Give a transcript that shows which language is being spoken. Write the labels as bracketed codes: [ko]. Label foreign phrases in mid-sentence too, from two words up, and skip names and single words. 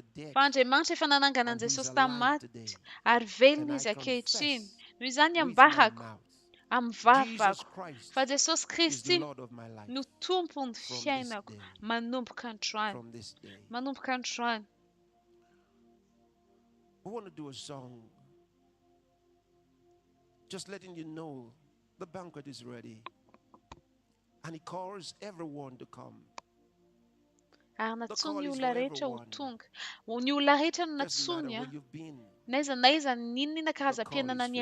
[mg] fa Andriamanitra efa nananganan Jesosy tamin'ny maty ary velona izy ankehitriny. Noho izany ambahako am Jesus vavako Christ fa Jesosy [en] is [mg] Kristy [en] the Lord of my life [mg] no tompony [en] from this [mg] fiainako [en] day. [mg] manomboka androany. [en] From this day. [mg] Manomboka androany. [en] We want to do a song just letting you know the banquet is ready. And he calls everyone to come. [mg] Ary [en] The [mg] natsony [en] call [mg] ny [en] is [mg] olona [en] for [mg] rehetra ho [en] everyone. [mg] tonga. Ny olona rehetra no [en] Doesn't matter [mg] natsony [en] where [mg] a. [en] you've been. [mg] N'aiza ninona karazam-piainana [en] for